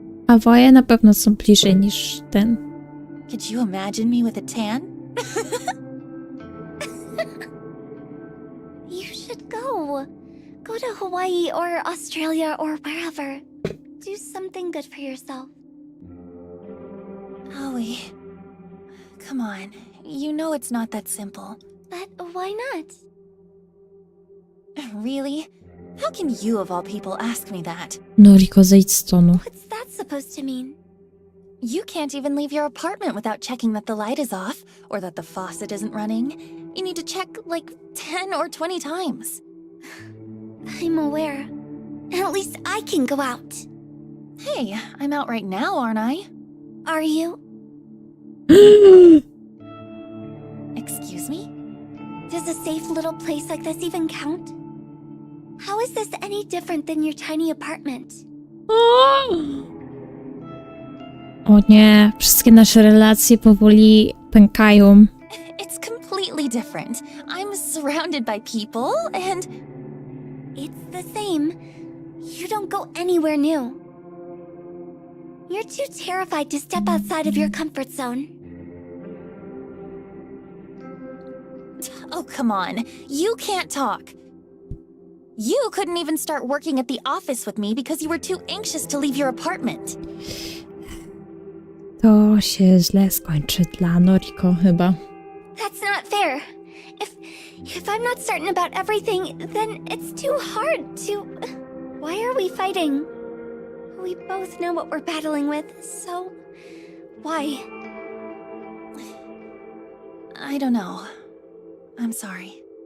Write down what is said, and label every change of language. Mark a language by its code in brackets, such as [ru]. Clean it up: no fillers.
[pl] Hawaje na pewno są bliżej niż ten. [en] Could you imagine me with a tan? You should go. Go to Hawaii or Australia or wherever. Do something good for yourself. Aoi. Come on. You know it's not that simple. But why not? Really? How can you of all people ask me that? [pl] Noriko, zejdź z tonu. [en] What's that supposed to mean? You can't even leave your apartment without checking that the light is off or that the faucet isn't running. You need to check like 10 or 20 times. I'm aware. At least I can go out. Hey, I'm out right now, aren't I? Are you? Excuse me? Does a safe little place like this even count? How is this any different than your tiny apartment? [pl] O nie, wszystkie nasze relacje powoli pękają. [en] It's completely different. I'm surrounded by people and... It's the same. You don't go anywhere new. You're too terrified to step outside of your comfort zone. Oh, come on. You can't talk. You couldn't even start working at the office with me because you were too anxious to leave your apartment. [pl] To się źle skończy dla Noriko chyba. [en] That's not fair. If I'm not certain about everything, then it's too hard to... Why are we fighting? We both know what we're battling with, so... Why? I don't know. I'm sorry.